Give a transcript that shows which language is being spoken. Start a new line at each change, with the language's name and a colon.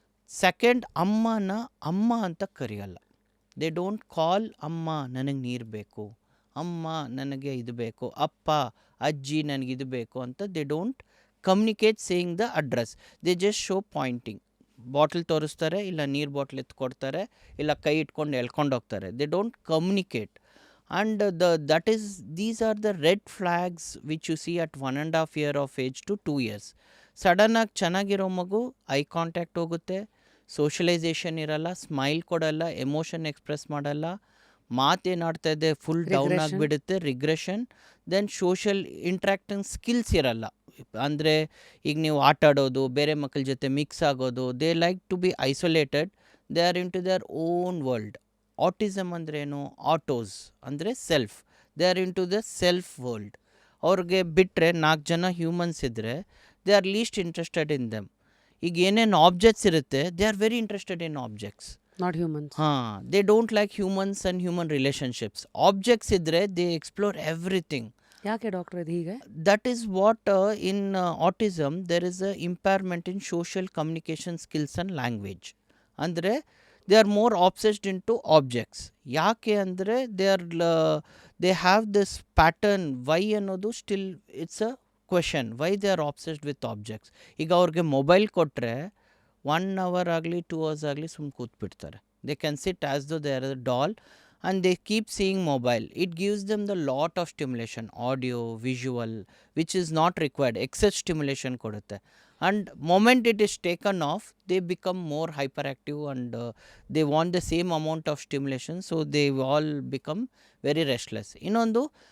Kannada: Second, ಅಮ್ಮನ ಅಮ್ಮ ಅಂತ ಕರೆಯಲ್ಲ.
English: they don't call
Kannada: ಅಮ್ಮ ನನಗೆ ನೀರು ಬೇಕು, ಅಮ್ಮ ನನಗೆ ಇದು ಬೇಕು, ಅಪ್ಪ ಅಜ್ಜಿ ನನಗಿದು ಬೇಕು ಅಂತ.
English: They don't communicate saying the address. They just show pointing.
Kannada: Bottle ತೋರಿಸ್ತಾರೆ, ಇಲ್ಲ ನೀರು ಬಾಟ್ಲ್ ಎತ್ಕೊಡ್ತಾರೆ, ಇಲ್ಲ ಕೈ ಇಟ್ಕೊಂಡು ಎಳ್ಕೊಂಡು ಹೋಗ್ತಾರೆ.
English: They don't communicate. And these are the red flags which you see at 1.5 year of age to 2 years.
Kannada: ಸಡನ್ನಾಗಿ ಚೆನ್ನಾಗಿರೋ ಮಗು ಐ ಕಾಂಟ್ಯಾಕ್ಟ್ ಹೋಗುತ್ತೆ, ಸೋಷಲೈಸೇಷನ್ ಇರಲ್ಲ, ಸ್ಮೈಲ್ ಕೊಡಲ್ಲ, ಎಮೋಷನ್ ಎಕ್ಸ್ಪ್ರೆಸ್ ಮಾಡಲ್ಲ, ಮಾತೇನಾಡ್ತಾ ಇದೆ ಫುಲ್ ಡೌನ್ ಆಗಿಬಿಡುತ್ತೆ, regression.
English: then social interacting skills
Kannada: ಇರಲ್ಲ. ಅಂದರೆ ಈಗ ನೀವು ಆಟ ಆಡೋದು, ಬೇರೆ ಮಕ್ಕಳ ಜೊತೆ ಮಿಕ್ಸ್ ಆಗೋದು,
English: They like to be isolated, they are into their own world.
Kannada: Autism ಅಂದ್ರೇನು, ಆಟೋಸ್ ಅಂದರೆ self,
English: They are into the self world.
Kannada: ಅವ್ರಿಗೆ ಬಿಟ್ಟರೆ 4 ಜನ ಹ್ಯೂಮನ್ಸ್ ಇದ್ದರೆ
English: They are least interested in them.
Kannada: ಈಗ ಏನೇನು ಆಬ್ಜೆಕ್ಟ್ಸ್ ಇರುತ್ತೆ,
English: They are very interested in objects. Not humans. They don't like humans and human relationships.
Kannada: Objects ಇದ್ದರೆ
English: They explore everything.
Kannada: ಯಾಕೆ doctor ಇದು ಹೀಗೆ?
English: That is what in autism there is a impairment in social communication skills and language.
Kannada: ಅಂದರೆ
English: they are more obsessed into objects.
Kannada: ಯಾಕೆ ಅಂದರೆ
English: they have this pattern. why
Kannada: ಅನ್ನೋದು
English: Still it's a question. Why they are obsessed with objects.
Kannada: ಈಗ ಅವ್ರಿಗೆ mobile ಕೊಟ್ಟರೆ 1 hour ಆಗಲಿ 2 hours ಆಗಲಿ ಸುಮ್ಮನೆ ಕೂತ್ಬಿಡ್ತಾರೆ.
English: They can sit as though they are a doll and they keep seeing mobile. It gives them the lot of stimulation, audio, visual, which is not required. Excess stimulation
Kannada: kodutte.
English: And moment it is taken off, they become more hyperactive and they want the same amount of stimulation, so they all become very restless.
Kannada: Innondu,